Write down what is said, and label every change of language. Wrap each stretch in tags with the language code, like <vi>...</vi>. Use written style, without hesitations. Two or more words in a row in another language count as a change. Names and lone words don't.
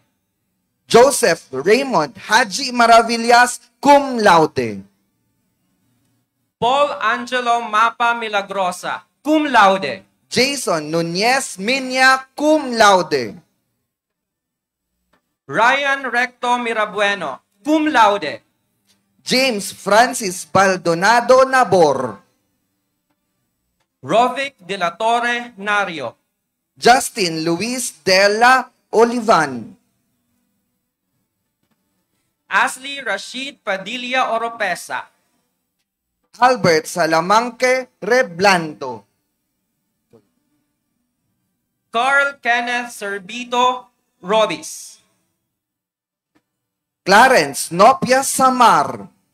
<en>Joseph Raymond Haji Maravillas,</en> <la>cum laude.</la> <en>Paul Angelo Mapa Milagrosa,</en> <la>cum laude.</la> <en>Jason Nunez Minya,</en> <la>cum laude.</la> <en>Ryan Recto Mirabueno,</en> <la>cum laude.</la> <en>James Francis Baldonado Nabor. Rovic de la Torre Nario. Justin Luis Della Olivan. Ashley Rashid Padilla Oropesa. Albert Salamanque Reblando. Carl Kenneth Servito Robis. Clarence Nopia Samar.</en>